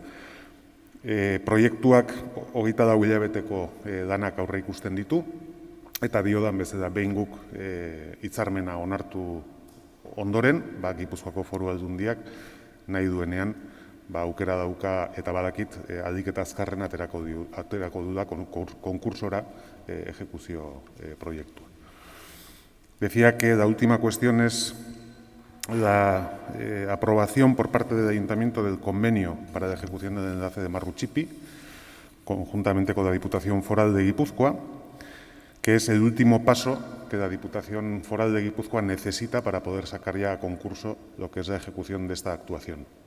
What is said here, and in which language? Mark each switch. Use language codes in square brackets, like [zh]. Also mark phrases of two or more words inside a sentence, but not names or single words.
[eu] Proiektuak 24 hilabeteko danak aurre ikusten ditu, eta diodan bezala behin guk hitzarmena onartu ondoren, Gipuzkoako Foru Aldundiak nahi duenean aukera dauka eta badakit aldik eta azkarren aterako duda konkursora ejecuzio proiektua. [es] Decía que la última cuestión es la aprobación por parte del Ayuntamiento del convenio para la ejecución del enlace de Marrutxipi, conjuntamente con la Diputación Foral de Guipúzcoa, que es el último paso que la Diputación Foral de Guipúzcoa necesita para poder sacar ya a concurso lo que es la ejecución de esta actuación.